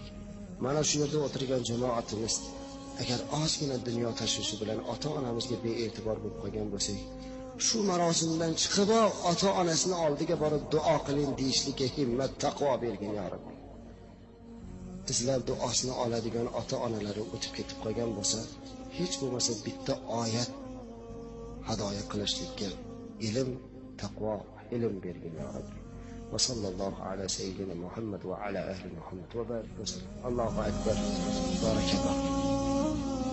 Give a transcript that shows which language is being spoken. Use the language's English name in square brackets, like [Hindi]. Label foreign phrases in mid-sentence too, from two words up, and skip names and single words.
[Uzbek] Mana shu yerda o'tirgan jamoatimiz agar ozgina dunyo tashvishi bilan ota-onamizga bee'tibor bo'lib qolgan bo'lsak, shu marosimdan chiqib ota-onasini oldiga borib duo qiling deyishlikka himmat, taqvo bergin [Arabic] يا ربي. [Uzbek] Sizlar duosini oladigan ota-onalari o'tib ketib qolgan bo'lsa, hech bo'lmasa bitta oyat hadoya qilishlikka ilm, taqvo, ilm bergin [Arabic] يا ربي. وصلى الله على سيدنا محمد وعلى أهل محمد وبارك وسلم. الله أكبر. بارك الله.